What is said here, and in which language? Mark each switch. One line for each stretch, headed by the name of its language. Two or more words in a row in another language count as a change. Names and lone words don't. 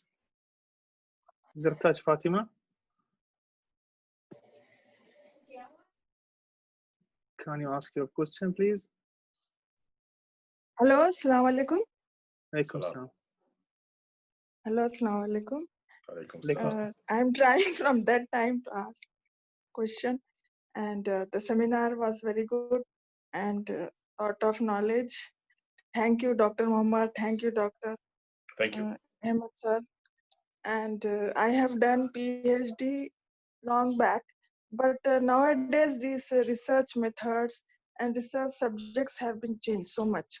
English: Zertaj Fatima? Can you ask your question, please? Hello,
Arabic: السلام عليكم. عليكم السلام. Hello, السلام عليكم. عليكم السلام.
English: I'm trying from that time to ask question, and the seminar was very good and lot of knowledge. Thank you, Dr. Muhammad. Thank you, Dr. Thank you. Ahmed sir. And I have done PhD long back, but nowadays these research methods and research subjects have been changed so much.